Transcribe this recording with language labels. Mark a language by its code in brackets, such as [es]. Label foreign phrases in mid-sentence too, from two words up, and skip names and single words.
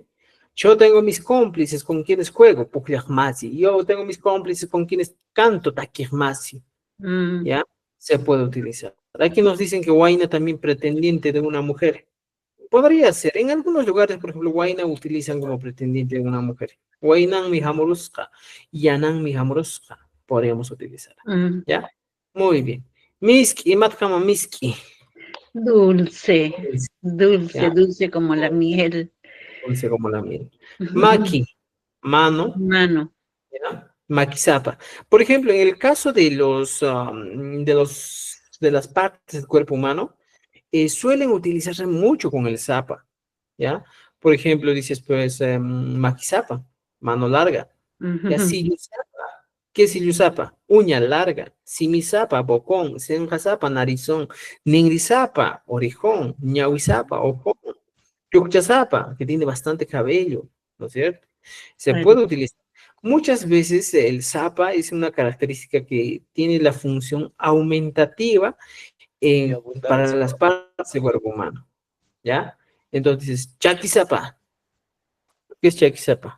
[es] Yo tengo mis cómplices con quienes juego, masi. Yo tengo mis cómplices con quienes canto, masi. Mm. ¿Ya? Se puede utilizar. Aquí nos dicen que Huayna también pretendiente de una mujer. Podría ser. En algunos lugares, por ejemplo, Huayna utilizan como pretendiente de una mujer. [qu] Huaynan mi hamurusca, Yanan mi hamurusca. [es] Podríamos utilizar. Mm. ¿Ya? Muy bien. [qu] Miski, matkama miski. [es] Dulce, dulce, ¿Ya? dulce como la miel. Dulce como la miel. Maki, mano. Mano. ¿Ya? Maquisapa. Por ejemplo, en el caso de de las partes del cuerpo humano, suelen utilizarse mucho con el zapa, ¿ya? Por ejemplo, dices, pues, maquisapa, mano larga. Y Ujú. así, ¿qué es Illusapa? Uña larga. Simisapa, bocón. Senjasapa, narizón. Ningrizapa, orejón. Ñauizapa, ojón. Yucchazapa, que tiene bastante cabello, ¿no es cierto? Se [qu] Ari. [es] puede utilizar. Muchas veces el zapa es una característica que tiene la función aumentativa para las partes del cuerpo humano, ¿ya? Entonces, chaquizapa. ¿Qué es chaquizapa?